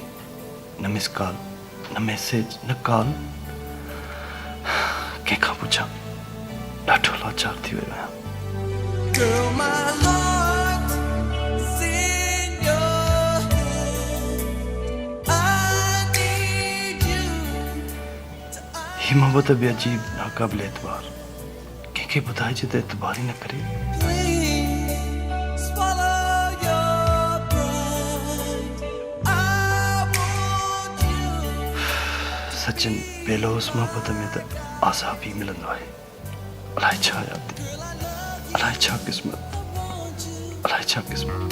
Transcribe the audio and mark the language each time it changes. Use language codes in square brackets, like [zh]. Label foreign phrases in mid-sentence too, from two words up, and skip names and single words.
[sd] न [en] miss call, [sd] न मैसेज, न कॉल। कंहिंखां पुछां, ॾाढो लाचार थी वियो आहियां। [en] Girl, my heart's in your hand. I need you. [sd] ही मोहब्बत भी अजीब नाकाबिल एतबार। कंहिंखे ॿुधाइजे त एतबार ई न करे। [en] Please swallow your pride. [sd] सचिन बेलोस मोहब्बत में त आज़ाब ही मिलंदो आहे। अलाए छा यादि, अलाए छा क़िस्मत, अलाए छा क़िस्मत।